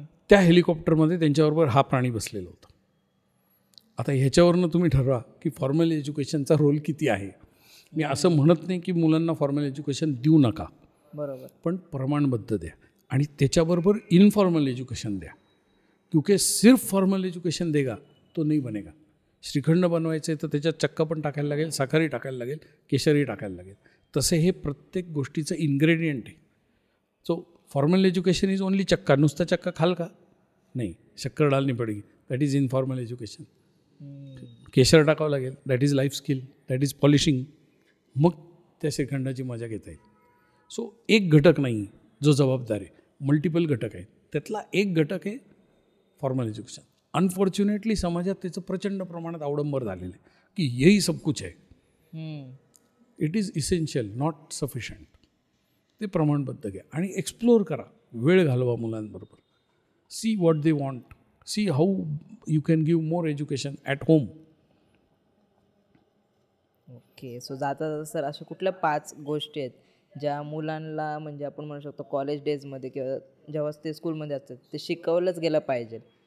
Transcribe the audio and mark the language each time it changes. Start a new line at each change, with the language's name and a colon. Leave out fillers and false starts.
Marathi: त्या हेलिकॉप्टरमध्ये त्यांच्याबरोबर हा प्राणी बसलेला होता. आता ह्याच्यावरनं तुम्ही ठरवा की फॉर्मल एज्युकेशनचा रोल किती आहे. मी असं म्हणत नाही की मुलांना फॉर्मल एज्युकेशन देऊ नका, बरोबर, पण प्रमाणबद्ध द्या आणि त्याच्याबरोबर इनफॉर्मल एज्युकेशन द्या.
Hindi: क्योंकि सिर्फ फॉर्मल एज्युकेशन देगा तो नहीं बनेगा.
Marathi: श्रीखंड बनवायचं आहे तर त्याच्यात चक्का पण टाकायला लागेल, साखरही टाकायला लागेल, केशरही टाकायला लागेल. तसे हे प्रत्येक गोष्टीचं इन्ग्रेडियंट आहे.
English: So formal education is only चक्का.
Marathi: नुसता चक्का खाल का नाही,
Hindi: शक्कर डालनी पडेगी,
English: That is informal education.
Marathi: केशर टाकावं लागेल,
English: That is life skill, that is polishing.
Marathi: मग त्या श्रीखंडाची मजा घेता येईल. सो एक घटक नाही जो जबाबदार आहे, मल्टिपल घटक आहेत. त्यातला एक घटक आहे फॉर्मल एज्युकेशन. अनफॉर्च्युनेटली समाजात त्याचं प्रचंड प्रमाणात अवडंबर झालेलं आहे की
Hindi: यही सब कुछ
Marathi: आहे.
English: It is essential, not sufficient.
Marathi: ते प्रमाणबद्ध घ्या आणि एक्सप्लोअर करा, वेळ घालवा मुलांबरोबर.
English: See what they want, see how you can give more education at home. Okay.
Marathi: So जाता सर अशा कुठल्या 5 गोष्टी आहेत ज्या मुलांना म्हणजे आपण म्हणू शकतो कॉलेज डेजमध्ये किंवा जेव्हा ते स्कूलमध्ये असतात ते शिकवलंच गेलं पाहिजे.